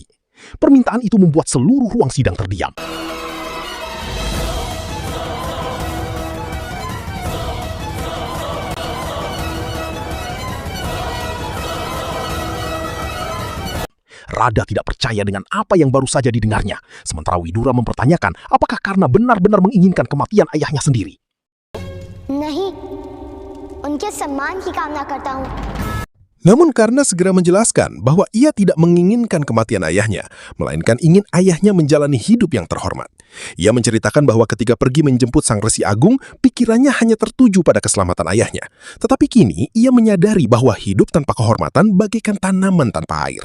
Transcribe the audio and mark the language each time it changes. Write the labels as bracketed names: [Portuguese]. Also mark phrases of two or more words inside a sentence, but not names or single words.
[Indonesian] Permintaan itu membuat seluruh ruang sidang terdiam. Rada tidak percaya dengan apa yang baru saja didengarnya, sementara Widura mempertanyakan apakah Karna benar-benar menginginkan kematian ayahnya sendiri. [Hindi] नहीं, उनके सम्मान की कामना करता हूँ। [Indonesian] Namun Karna segera menjelaskan bahwa ia tidak menginginkan kematian ayahnya, melainkan ingin ayahnya menjalani hidup yang terhormat. Ia menceritakan bahwa ketika pergi menjemput Sang Resi Agung, pikirannya hanya tertuju pada keselamatan ayahnya. Tetapi kini ia menyadari bahwa hidup tanpa kehormatan bagaikan tanaman tanpa air.